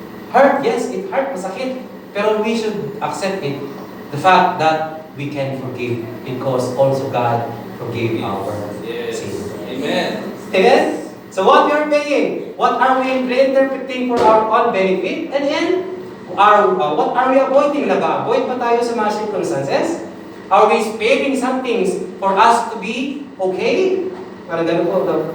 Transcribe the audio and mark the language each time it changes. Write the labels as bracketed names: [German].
[English] Hurt, yes, it hurt, masakit. Pero we should accept it. The fact that we can forgive because also God forgave our sins. Amen. Amen? So what we are paying? What are we reinterpreting for our own benefit? And then, what are we avoiding? [Filipino] Nag-avoid ba tayo sa mga circumstances? [English] Are we sparing some things for us to be okay? [Filipino] Parang ganun po.